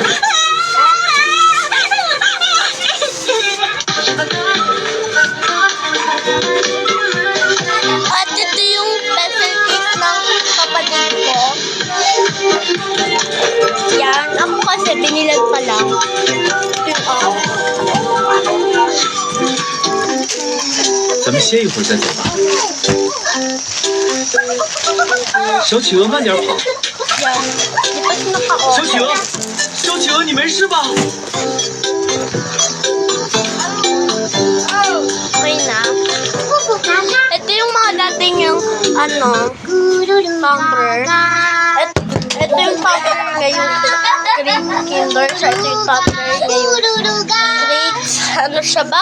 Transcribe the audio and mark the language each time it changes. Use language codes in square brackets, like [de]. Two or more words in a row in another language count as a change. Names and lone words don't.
[tl] At ito yung [en] pencil case [tl] ng kapatid ko. Yan. Ako kasi binilag pa lang. Ito yung ako. [zh] 咱们歇一会儿再走吧。小企鹅，慢点跑。 [tl] Yan. Di pa siya naka-on. [zh] 小企鹅，小企鹅，你没事吧？ [tl] Okay na. Ito yung mga dating yung tumbler. Ito yung tumbler ngayon grade kinder. So, ito yung tumbler ngayon grade, ano siya ba?